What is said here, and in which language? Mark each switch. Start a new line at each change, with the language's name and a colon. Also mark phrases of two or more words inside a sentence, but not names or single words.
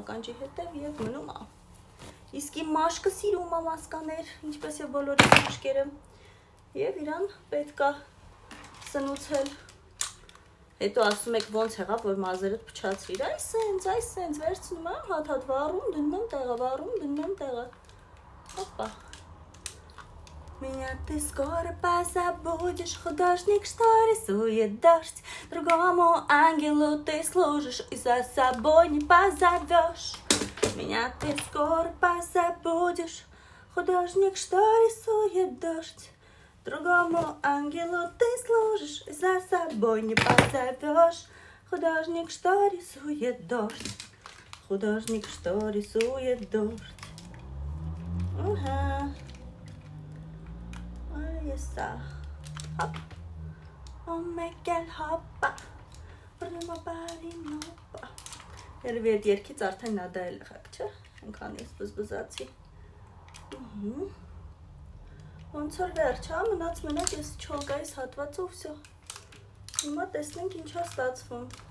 Armenian: ականջի հետև և մնում է։ Իսկ իմ մաշկը սիրում է մասկաներ, ինչպես և բոլորի մաշկերը, և իրան պետք է սնուցել։ Հետո ասում եք ոնց եղավ, որ մազերդ փչացրիր, այս վերցնում եմ, հատ վառում, դնում եմ տեղը, варում, դնում եմ տեղը։ Հոպա։
Russian: Меня ты скоро позабудешь, художник, что рисует дождь. Другому ангелу ты служишь и за собой не позовешь. Меня ты скоро позабудешь, художник, что рисует дождь. Другому ангелу ты служишь и за собой не позовешь. Художник, что рисует дождь. Художник, что рисует дождь. Ага. Esa. Hop.
English: Oh my god, hoppa.
Armenian: Բրնումա բարինոպա։ Երևի այդ երկից արդեն նադա էլ եղակ, չէ? Ենքան ես բզբզացի։ Ոնց որ վերջ, հա, մնաց մնաց ես չոլկայիս հատվածով վсё։ Հիմա տեսնենք ինչա ստացվում։